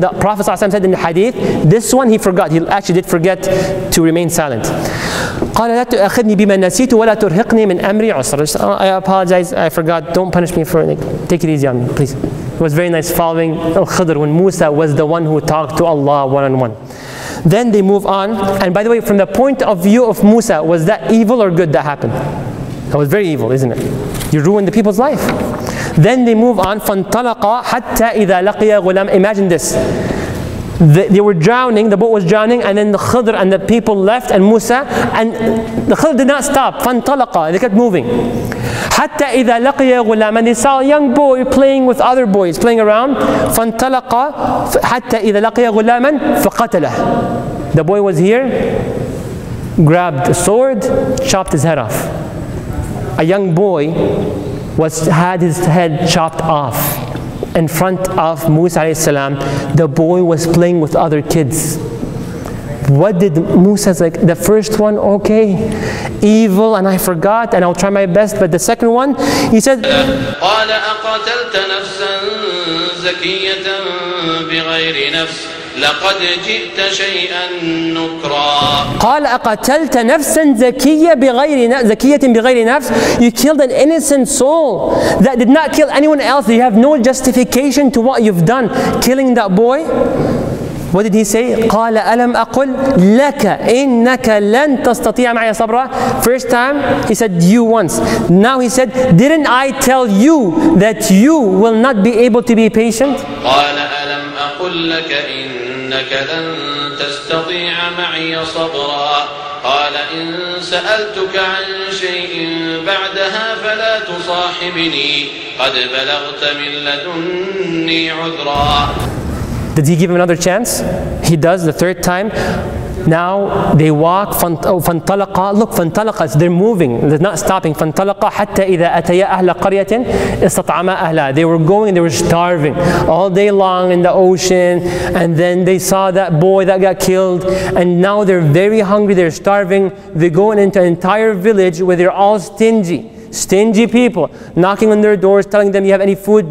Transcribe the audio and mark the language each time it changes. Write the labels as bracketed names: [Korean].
[English] The Prophet ﷺ said in the hadith, this one he forgot. He actually did forget to remain silent. [Arabic] قال لا تؤاخذني بما نسيت ولا ترهقني من أمري عسرا. [English] I apologize, I forgot. Don't punish me for it. Take it easy on me, please. It was very nice following Alkhedr when Musa was the one who talked to Allah one-on-one. Then they move on. And by the way, from the point of view of Musa, was that evil or good that happened? That was very evil, isn't it? You ruined the people's life. Then they move on. [Arabic] فَانْطَلَقَا حَتَّى إِذَا لَقِيَ غُلَامًا. [English] Imagine this. They were drowning, the boat was drowning, and then the Khidr and the people left, and Musa, and the Khidr did not stop. [Arabic] فَانْطَلَقَا. [English] They kept moving. [Arabic] حَتَّى إِذَا لَقِيَ غُلَامًا. [English] They saw a young boy playing with other boys, playing around. [Arabic] فَانْطَلَقَا حَتَّى إِذَا لَقِيَ غُلَامًا فَقَتَلَهُ. [English] The boy was here, grabbed a sword, chopped his head off. A young boy had his head chopped off in front of Musa alayhi salam. The boy was playing with other kids. What did Musa say? The first one, okay, evil, and I forgot, and I'll try my best. But the second one, he said, [Arabic] قال أقتلت نفسا زكية بغير نفس لقد جئت شيئا نكرا. قال أقتلت نفسا زكية بغير نفس. [English] You killed an innocent soul that did not kill anyone else. You have no justification to what you've done, killing that boy. What did he say? [Arabic] قال ألم أقل لك إنك لن تستطيع معي صبرا. [English] First time he said you once. Now he said, didn't I tell you that you will not be able to be patient? [Arabic] قال ألم أقل لك إنك لن تستطيع معي صبرا. قال إن سألتك عن شيء بعدها فلا تصاحبني قد بلغت من لدني عذرا. [English] Did he give him another chance? He does the third time. Now they walk. [Arabic] فانطلقا. [English] Look, [Arabic] فانطلقا. [English] They're moving. They're not stopping. [Arabic] فانطلقا حتى إذا أتيا أهل قرية استطعما أهلها. [English] They were going and they were starving all day long in the ocean. And then they saw that boy that got killed. And now they're very hungry. They're starving. They go into an entire village where they're all stingy. Stingy people knocking on their doors, telling them, you have any food?